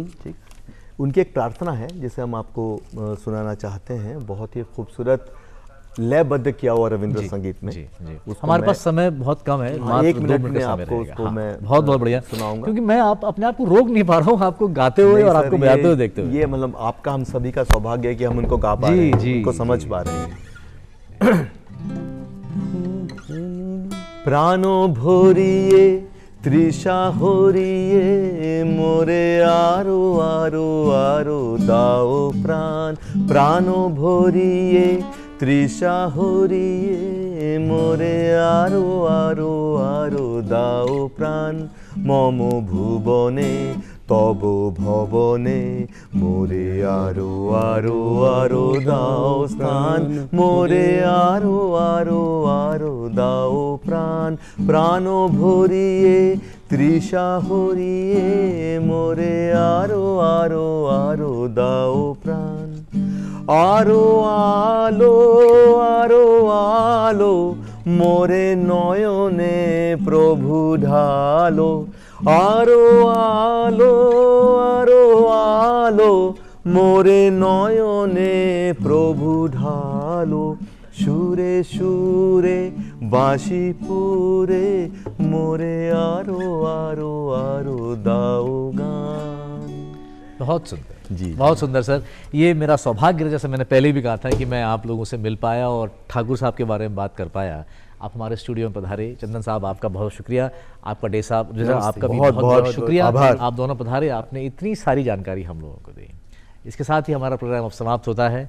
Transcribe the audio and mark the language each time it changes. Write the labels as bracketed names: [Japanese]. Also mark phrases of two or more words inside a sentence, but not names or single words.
[Hindi] ठीक, उनकी एक प्रार्थना है जिसे हम आपको सुनाना चाहते हैं, बहुत ही खूबसूरत लयबद्ध किया हुआ रविंद्र संगीत में। जी। हमारे पास समय बहुत कम है, मात्र 2 मिनट का समय रहेगा। मैं बहुत बढ़िया सुनाऊंगा, क्योंकि मैं अपने आप को रोक नहीं पा रहा हूँ, आपको गाते हुए और आपको बजाते हुए देखते हुए। ये मतलब आपका, हम सभी का सौभाग्य है कि हम उनको गा पा रहे हैं, उनको समझ पा रहे हैं। [Bangla] প্রাণ ভরিয়ে তৃষা হরিয়ে মোরে আরো আরো আরো দাও প্রাণ। প্রাণ ভরিয়ে তৃষা হরিয়ে মোরে আরো আরো আরো দাও প্রাণ। মম ভুবনে তব ভবনে মোরে আরো আরো আরো দাও স্থান। মোরে আরো আরো আরো দাও প্রাণ। প্রাণ ভরিয়ে তৃষা হরিয়ে মোরে আরো আরো আরো দাও প্রাণ। আরো আলো আরো আলো মোরে নয়নে প্রভু ঢালো। আরো আলো আরো আলো মোরে নয়নে প্রভু ঢালো। সুরে সুরে বাঁশি পুরে মোরে আরো আরো আরো দাও গান। [Hindi] बहुत सुंदर जी, बहुत सुंदर सर। ये मेरा सौभाग्य है, जैसे मैंने पहले भी कहा था कि मैं आप लोगों से मिल पाया और ठाकुर साहब के बारे में बात कर पाया। आप हमारे स्टूडियो में पधारे। चंदन साहब आपका बहुत शुक्रिया, आपका डे साहब आपका भी बहुत बहुत शुक्रिया, आभार। आप दोनों पधारे, आपने इतनी सारी जानकारी हम लोगों को दी। इसके साथ ही हमारा प्रोग्राम अब समाप्त होता है।